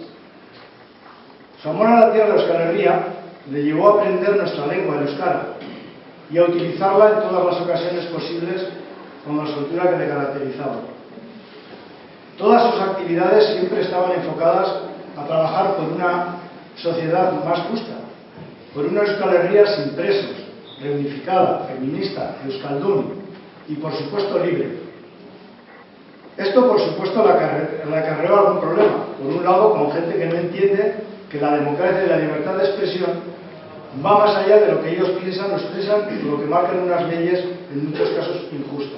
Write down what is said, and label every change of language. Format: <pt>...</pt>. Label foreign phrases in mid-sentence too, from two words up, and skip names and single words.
<es>Su amor a la tierra de Euskal Herria le llevó a aprender nuestra lengua, el euskara, y a utilizarla en todas las ocasiones posibles con la soltura que le caracterizaba. Todas sus actividades siempre estaban enfocadas a trabajar por una sociedad más justa, por una Euskal Herria sin presos, reunificada, feminista, euskaldun y, por supuesto, libre. Esto, por supuesto, le acarreó algún problema. Por un lado, con gente que no entiende que la democracia y la libertad de expresión va más allá de lo que ellos piensan o expresan y lo que marcan unas leyes, en muchos casos, injustas.</es>